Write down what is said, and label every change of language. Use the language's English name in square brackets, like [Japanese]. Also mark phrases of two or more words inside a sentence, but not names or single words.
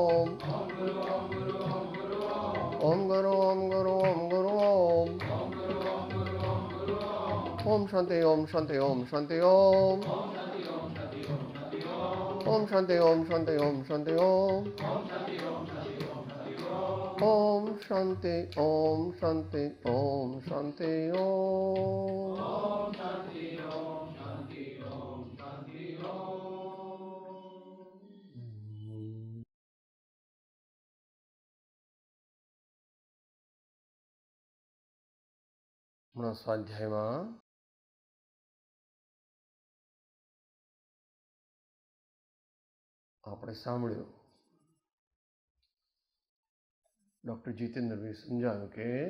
[Sanskrit] ओम गुरु ओम गुरु ओम गुरु ओम शांति ओम शांति ओम शांति ओम ओम शांति ओम शांति ओम शांति ओम ओम शांति ओम शांति ओम शांति ओम। [Gujarati] હમણાં સ્વાધ્યાયમાં આપણે સાંભળ્યું ડૉક્ટર જીતેન્દ્રભાઈ સમજાવ્યું કે